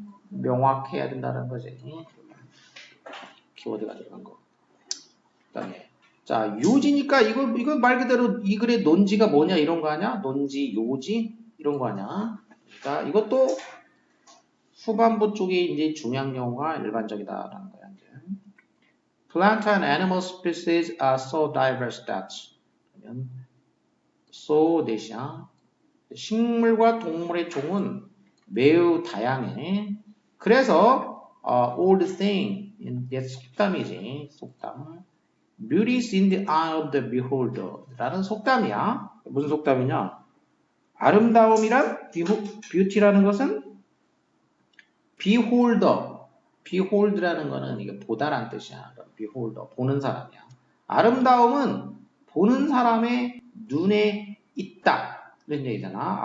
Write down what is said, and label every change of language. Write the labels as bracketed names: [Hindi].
[Korean] 명확해야 된다는 거지. 키워드가 들어간 거. 그다음에 자, 요지니까 이거 말 그대로 이 글의 논지가 뭐냐 이런 거 아니야? 논지, 요지 이런 거 아니야? 자, 이것도 후반부 쪽에 이제 중요한 경우가 일반적이다라는 거야. 이제. [English] Plant and animal species are so diverse that [Korean] 그러면 [English] so [Korean] 대시야. 식물과 동물의 종은 매우 다양해. 그래서 [English] all the thing [Korean] 이게 속담이지. 속담. [English] Beauty is in the eye of the beholder [Korean] 라는 속담이야. 무슨 속담이냐? 아름다움이란 beauty라는 것은 behold라는 거는 이게 보다란 뜻이야. beholder 보는 사람이야. 아름다움은 보는 사람의 눈에 있다. 이런 얘기잖아.